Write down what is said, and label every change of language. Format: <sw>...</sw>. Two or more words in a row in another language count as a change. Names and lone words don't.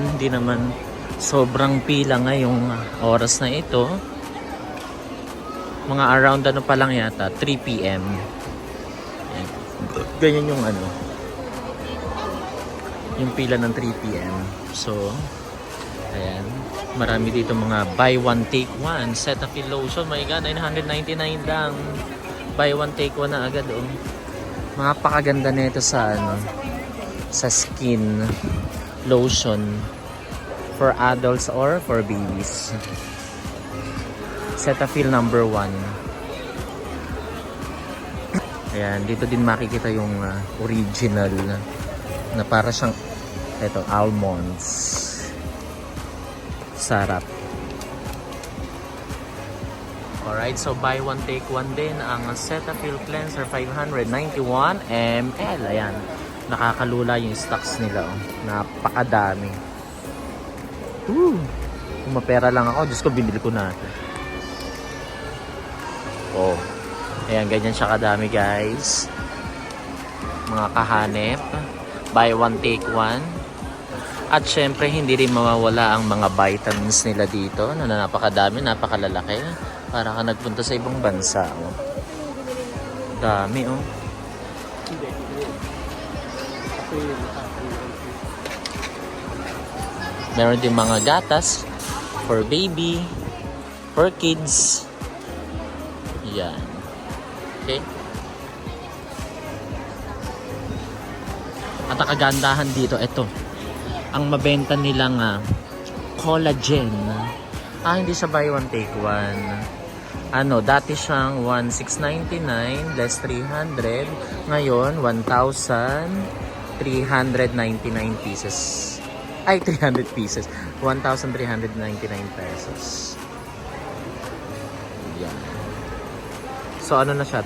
<tl>Hindi naman sobrang pila ngayong oras na ito. Mga around ano pa lang yata, 3 PM. Ayan. Ganyan yung ano. Yung pila ng 3 PM. So, ayan. Marami dito mga</tl> <en>buy one take one.</en> <tl>Cetaphil lotion. My God, 999 lang.</tl> <en>Buy one take one</en> <tl>na agad oh. Mga pakaganda nito sa ano, sa</tl> <en>skin lotion for adults or for babies.</en> <tl>Cetaphil number 1. Ayan, dito din makikita yung original na para siyang ito, almonds. Sarap. Alright, so</tl> <en>buy one take one</en> <tl>din ang Cetaphil Cleanser 591 ml. Ayan, nakakalula yung stocks nila. Oh. Napakadami. Kung mapera lang ako, Diyos ko, binili ko na. Oh, ayan, ganyan siya kadami guys. Mga kahanep.</tl> <en>Buy one take one.</en> <tl>At syempre, hindi rin mawawala ang mga vitamins nila dito na napakadami, napakalalaki. Para ka nagpunta sa ibang bansa. Oh. Dami, oh. Meron din mga gatas</tl> <en>for baby, for kids.</en> <tl>Yan. Okay? At ang kagandahan dito, ito. Ang mabenta nilang collagen. Hindi siya buy one take one. Ano, dati siyang 1,699 less 300. Ngayon, 1,399 pieces. Ay, 300 pieces. 1,399 pesos. Yan. So, ano na siya?</tl>